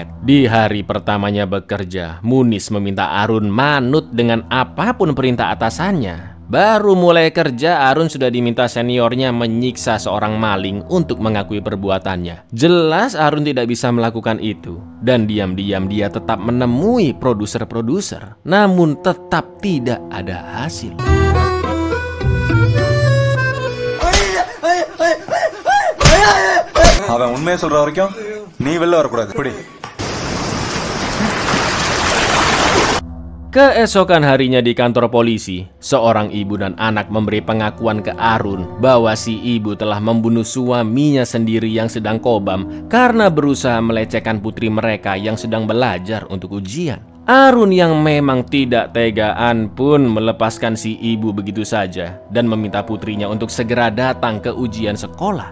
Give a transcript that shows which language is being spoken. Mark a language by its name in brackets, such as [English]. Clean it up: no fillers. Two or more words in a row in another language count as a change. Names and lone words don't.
[Indonesian] Di hari pertamanya bekerja, Munis meminta Arun manut dengan apapun perintah atasannya. Baru mulai kerja, Arun sudah diminta seniornya menyiksa seorang maling untuk mengakui perbuatannya. Jelas Arun tidak bisa melakukan itu. Dan diam-diam dia tetap menemui produser-produser. Namun tetap tidak ada hasil. [Tamil] அவன் உண்மையை சொல்ற வரைக்கும் நீ வெளில வரக்கூடாது. [Indonesian] Keesokan harinya di kantor polisi, seorang ibu dan anak memberi pengakuan ke Arun bahwa si ibu telah membunuh suaminya sendiri yang sedang kobam karena berusaha melecehkan putri mereka yang sedang belajar untuk ujian. Arun yang memang tidak tegaan pun melepaskan si ibu begitu saja dan meminta putrinya untuk segera datang ke ujian sekolah.